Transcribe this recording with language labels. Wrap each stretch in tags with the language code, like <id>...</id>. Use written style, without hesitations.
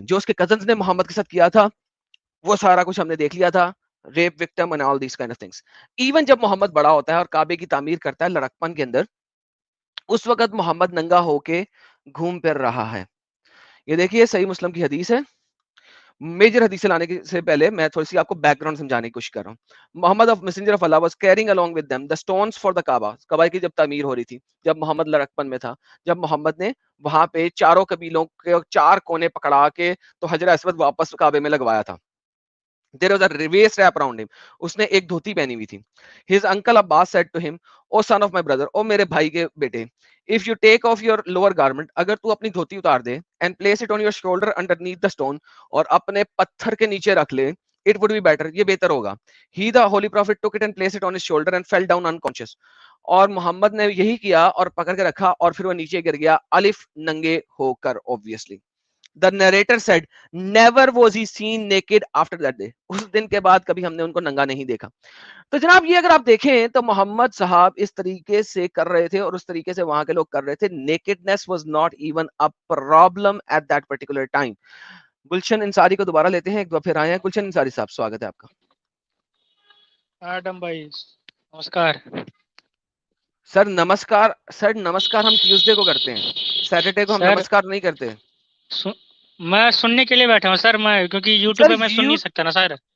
<ur>جو اس کے کزنز نے محمد کے ساتھ کیا تھا وہ سارا کچھ ہم نے دیکھ لیا تھا,</ur> <en>Rape victim and all these kind of things.</en> <ur>Even جب محمد بڑا ہوتا ہے اور کعبے کی تعمیر کرتا ہے لڑکپن کے اندر, اس وقت محمد ننگا ہو کے گھوم پھر رہا ہے. یہ دیکھیے صحیح مسلم کی حدیث ہے. میجر حدیث لانے سے پہلے میں تھوڑی سی آپ کو بیک گراؤنڈ سمجھانے کی کوشش کر رہا ہوں.</ur> <en>Muhammad of messenger of Allah was carrying along with them the stones for the Kaaba.</en> <ur>کعبہ کی جب تعمیر ہو رہی تھی, جب محمد لڑکپن میں تھا, جب محمد نے وہاں پہ چاروں قبیلوں کے 4 کونے پکڑا کے تو حجر اسود واپس کعبے میں لگوایا تھا.</ur> <en>There was a waist wrap around him.</en> <ur>اس نے ایک دھوتی پہنی ہوئی تھی.</ur> <en>His uncle Abbas said to him, "O son of my brother,</en> <ur>او میرے بھائی کے بیٹے,</ur> <en>if you take off your lower garment,</en> <ur>اگر تو اپنی دھوتی اتار دے,</ur> <en>and place it on your shoulder underneath the stone,</en> <ur>اور اپنے پتھر کے نیچے رکھ لے,</ur> <en>it would be better,</en> <ur>یہ بہتر ہوگا."</ur> <en>He the holy prophet took it and placed it on his shoulder and fell down unconscious.</en> <ur>اور محمد نے یہی کیا اور پکڑ کے رکھا اور پھر وہ نیچے گر گیا الف ننگے ہو کر.</ur> <en>obviously the narrator said never was he seen naked after that day.</en> <ur>اس دن کے بعد کبھی ہم نے ان کو ننگا نہیں دیکھا. تو جناب یہ اگر آپ دیکھیں تو محمد صاحب اس طریقے سے کر رہے تھے اور اس طریقے سے وہاں کے لوگ کر رہے تھے.</ur> <en>Nakedness was not even a problem at that particular time.</en> <ur>گلشن انصاری کو دوبارہ لیتے ہیں, ایک دفعہ پھر آئے ہیں. گلشن انصاری صاحب سواگت ہے آپ کا. ایڈم بھائی نمسکار. سر نمسکار, سر نمسکار ہم ٹیوزڈے کو کرتے ہیں, سیٹرڈے کو ہم نمسکار نہیں کرتے. میں سننے کے لیے بیٹھا ہوں سر, میں کیونکہ یوٹیوب پہ میں سن نہیں سکتا نا سر.</ur>